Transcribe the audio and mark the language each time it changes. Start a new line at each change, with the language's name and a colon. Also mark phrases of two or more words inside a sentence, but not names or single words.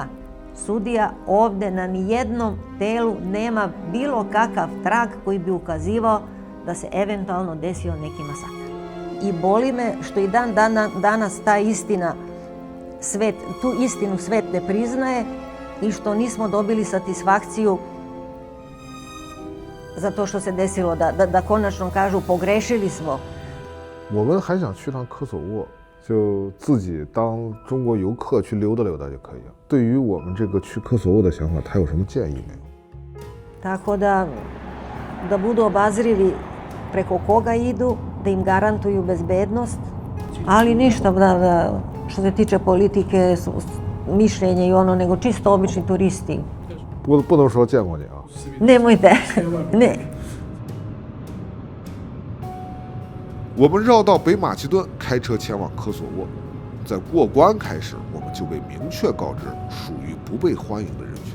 Serbian: Sudija, ovde na nijednom telu nema bilo kakav trag koji bi ukazivao da se eventualno desio neki masakr. I boli me što i danas ta istina, tu istinu svet ne priznaje i što nismo dobili satisfakciju za to što se desilo, da konačno kažu pogrešili smo.
Chinese: 我们还想去趟科索沃，就自己当中国游客去溜达溜达就可以了。对于我们这个去科索沃的想法，他有什么建议没有？
Serbian: Tako da budu obazrivi preko koga idu, da im garantuju bezbednost, ali ništa što se tiče politike, mišljenja i ono, nego čisto obični turisti.
Chinese: 不能说见过你啊。
Serbian: Nemojte, ne.
Chinese: 我们绕到北马其顿，开车前往科索沃。在过关开始，我们就被明确告知属于不被欢迎的人群。